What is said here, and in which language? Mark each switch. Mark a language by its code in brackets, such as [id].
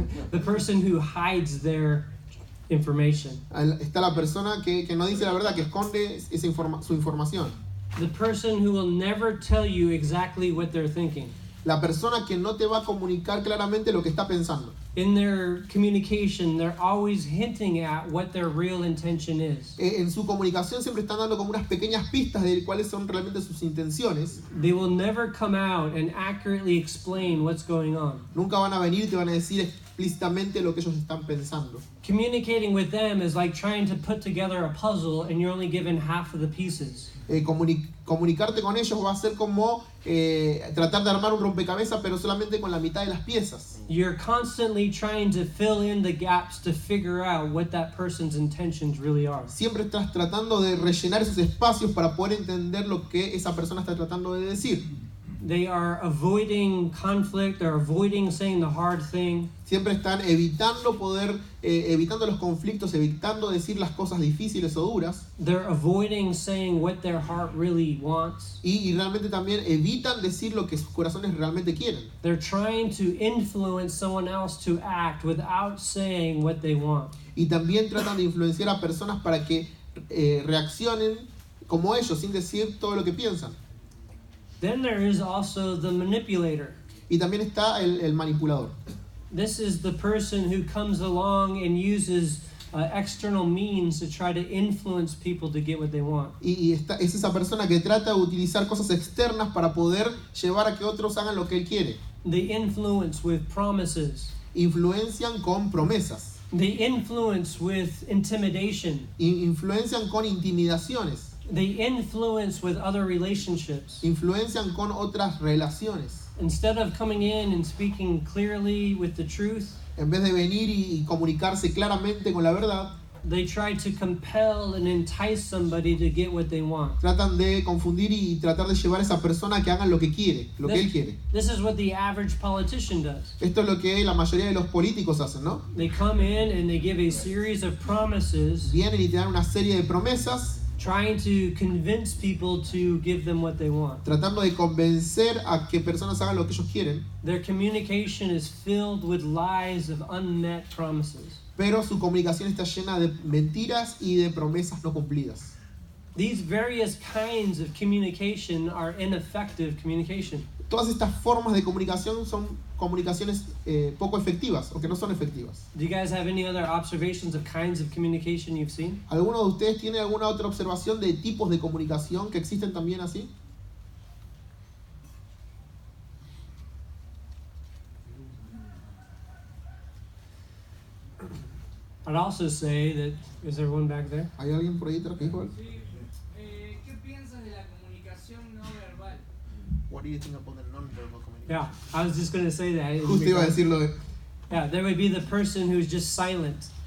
[en] The person who hides their information. [es] Está la persona que no dice la verdad, que esconde su información. [en] The person who will never tell you exactly what they're thinking. [es] la persona que no te va a comunicar claramente lo que está pensando. [en] In their communication, they're always hinting at what their real intention is. [es] En su comunicación siempre están dando como unas pequeñas pistas de cuáles son realmente sus intenciones. [en] They will never come out and accurately explain what's going on. [es] Nunca van a venir y te van a decir explícitamente lo que ellos están pensando. [en] Communicating with them is like trying to put together a puzzle and you're only given half of the pieces. [es] Comunicarte con ellos va a ser como tratar de armar un rompecabezas, pero solamente con la mitad de las piezas. [en] You're constantly trying to fill in the gaps to figure out what that person's intentions really are. [es] Siempre estás tratando de rellenar esos espacios para poder entender lo que esa persona está tratando de decir. [en] They are avoiding conflict, they're avoiding saying the hard thing. [es] Siempre están evitando evitando los conflictos, evitando decir las cosas difíciles o duras. [en] They're avoiding saying what their heart really wants. [es] Y realmente también evitan decir lo que sus corazones realmente quieren. [en] They're trying to influence someone else to act without saying what they want. [es] Y también tratan de influenciar a personas para que reaccionen como ellos, sin decir todo lo que piensan. [en] Then there is also the manipulator. [es] Y también está el manipulador. [en] This is the person who comes along and uses external means to try to influence people to get what they want. [es] Y es esa persona que trata de utilizar cosas externas para poder llevar a que otros hagan lo que él quiere. [en] They influence with promises. [es] Influencian con promesas. [en] They influence with intimidation. [es] Influencian con intimidaciones. [en] They influence with other relationships. [es] Influencian con otras relaciones. [en] Instead of coming in and speaking clearly with the truth, [es] En vez de venir y comunicarse claramente con la verdad, [en] they try to compel and entice somebody to get what they want. [es] tratan de confundir y tratar de llevar a esa persona a que hagan lo que quiere, lo que él quiere. [en] This is what the average politician does. [es] Esto es lo que la mayoría de los políticos hacen, ¿no? [en] They come in and they give a series of promises, [es] Vienen y te dan una serie de promesas, [en] trying to convince people to give them what they want. [es] tratando de convencer a que personas hagan lo que ellos quieren, [en] Their communication is filled with lies of unmet promises. [es] pero su comunicación está llena de mentiras y de promesas no cumplidas. [en] These various kinds of communication are ineffective communication. [es] Todas estas formas de comunicación son comunicaciones poco efectivas o que no son efectivas. [en] Do you guys have any other observations of kinds of communication you've seen? [es] ¿Alguno de ustedes tiene alguna otra observación de tipos de comunicación que existen también así? [en] I'd also say that, is there one back there? [es] ¿Hay alguien por ahí atrás que dijo algo? Sí, ¿qué piensas de la comunicación no verbal? [en] What do you think about the non-verbal communication? Yeah, I was just going to say that. [es] Justo iba a decirlo. [en] Yeah, there would be the person who's just silent.